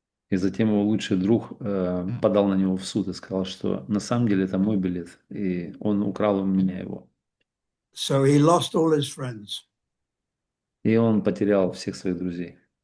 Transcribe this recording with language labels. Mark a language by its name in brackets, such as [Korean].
[Russian] и затем его лучший друг подал на него в суд и сказал, что на самом деле это мой билет, и он украл у меня его. [English] So he lost all his friends. [Russian] И он потерял всех своих друзей.